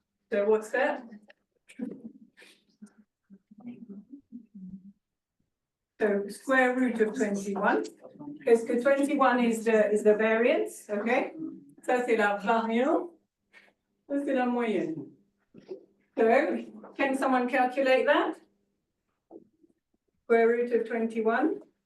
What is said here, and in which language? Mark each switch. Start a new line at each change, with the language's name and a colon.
English: So what's that? So square root of 21, because 21 is the variance, okay?
French: Ça c'est la variance, ça c'est la moyenne.
English: So can someone calculate that? Square root of 21?